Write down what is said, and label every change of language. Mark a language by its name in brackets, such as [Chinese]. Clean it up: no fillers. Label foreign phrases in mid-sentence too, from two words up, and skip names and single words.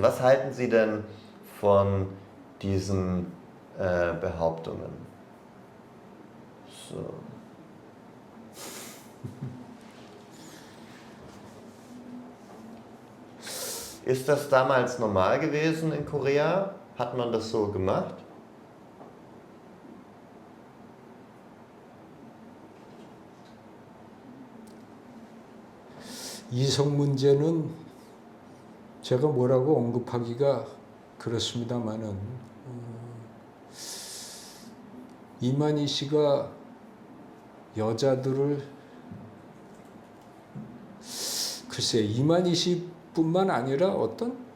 [German] Was halten Sie denn von diesen Behauptungen? So. Ist das damals normal gewesen in Korea? Hat man das so gemacht? [Korean] 이성 문제는 제가 뭐라고 언급하기가 그렇습니다만은 이만희 씨가 여자들을 글쎄 이만희 씨뿐만 아니라 어떤